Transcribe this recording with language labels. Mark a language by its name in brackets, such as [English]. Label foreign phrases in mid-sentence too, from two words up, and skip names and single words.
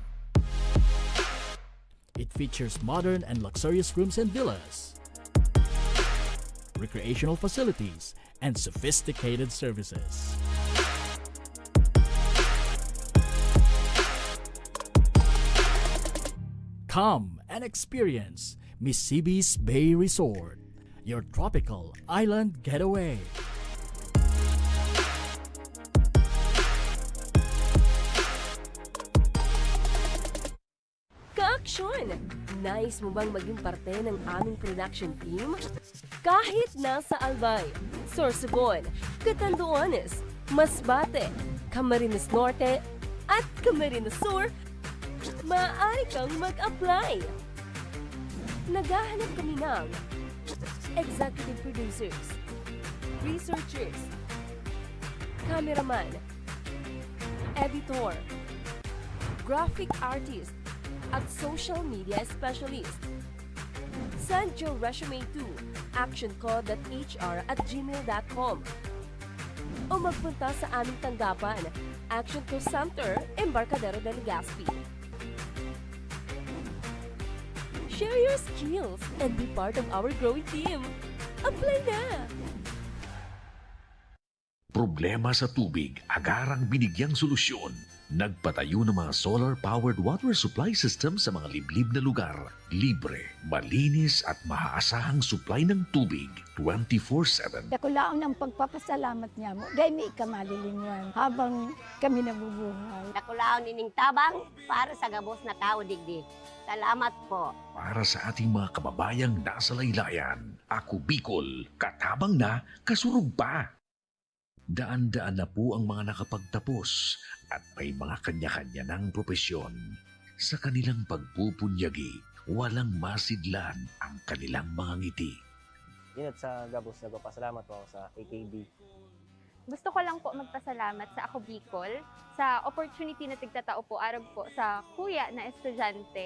[English] It features modern and luxurious rooms and villas, recreational facilities, and sophisticated services. Come and experience Misibis Bay Resort, your tropical island getaway. [Filipino] Ka-aksyon! Nais mo bang maging parte ng aming production team? Kahit nasa Albay, Sorsogon, Catanduanes, Masbate, Camarines Norte, at Camarines Sur, maaari kang mag-apply. Naghahanap kami ng [English] executive producers, [Filipino] researchers, cameraman, editor, graphic artist, at [English] social media specialist. Send your resume to actionco.hr@gmail.com [Filipino] o magpunta sa aming tanggapan, [English] Action Co Center, Embarcadero de Legazpi. Share your skills and be part of our growing team. [Filipino] Apply na! Problema sa tubig, agarang binigyang solusyon. Nagpatayo ng mga [English] solar-powered water supply system [Filipino] sa mga liblib na lugar. Libre, malinis at maaasahang supply ng tubig 24/7. [Bikol] Dakulaon ng pagpapasalamat niya mo. [Filipino] Dahil may ikamalilingan habang kami nabubuhay. [Bikol] Dakulaon ining tabang para sa gabos na tao digdi. [Filipino] Salamat po. Para sa ating mga kababayang nasa laylayan, Ako Bicol, katabang na, kasurug pa. Daan-daan na po ang mga nakapagtapos at may mga kanya-kanya ng propesyon. Sa kanilang pagpupunyagi, walang masidlan ang kanilang mga ngiti. Yun at sa Gabos, nagpapasalamat po ako sa AKB. Gusto ko lang po magpasalamat sa Ako Bicol sa opportunity na tigtatao po arab po sa kuya na estudyante.